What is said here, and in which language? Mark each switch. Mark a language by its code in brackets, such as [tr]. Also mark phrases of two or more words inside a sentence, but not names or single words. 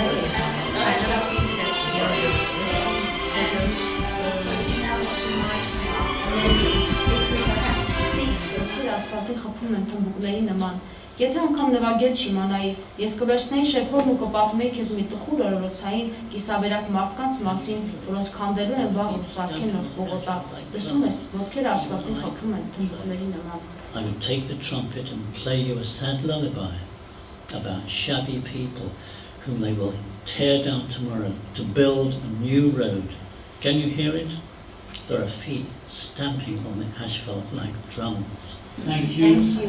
[hy] Խփում են թմբուկների նման։ Եթե անգամ նվագել չիմանայի, ես կվերցնեի շեփորն ու կպատմեի քեզ մի տխուր օրորոցային կիսավերակ մարդկանց մասին, որոնց քանդելու են վաղ ու սարքեն նոր բողոտա։ Լսում ես, ոտքերը ասֆալտին խփում են թմբուկների նման։ [en] I will take the trumpet and play you a sad lullaby about shabby people whom they will tear down tomorrow to build a new road. Can you hear it? There are feet stamping on the asphalt like drums. Thank you.